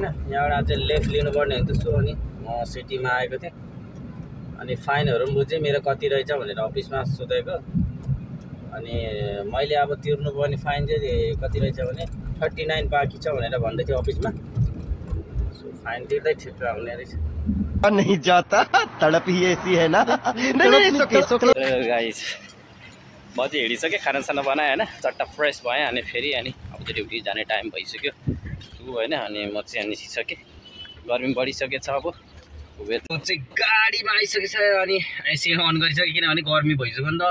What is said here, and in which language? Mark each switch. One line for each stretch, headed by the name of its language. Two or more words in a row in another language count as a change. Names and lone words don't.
Nepali: यहाँबाट चाहिँ लेफ्ट लिनुपर्ने हुन्छ। सो अनि म सिटीमा आएको थिएँ अनि फाइनहरू पनि बुझेँ मेरो कति रहेछ भनेर अफिसमा सोधेको। अनि मैले अब तिर्नुपर्ने फाइन चाहिँ कति रहेछ भने 39 बाँकी छ भनेर भन्दै थियो अफिसमा। सो फाइन तिर्दै ठिक हुने रहेछ।
Hindi: नहीं जाता तड़प ही ऐसी है ना। नहीं
Nepali: गाइस म चाहिँ हिँडिसकेँ, खानासाना बनाएँ होइन, चट्टा फ्रेस भएँ अनि फेरि अनि अब चाहिँ ड्युटी जाने टाइम भइसक्यो। सो होइन अनि म चाहिँ निस्किसकेँ। गर्मी बढिसकेछ। अब चाहिँ गाडीमा आइसकेछ अनि एसी अन गरिसकेँ किनभने गर्मी भइसक्यो नि त।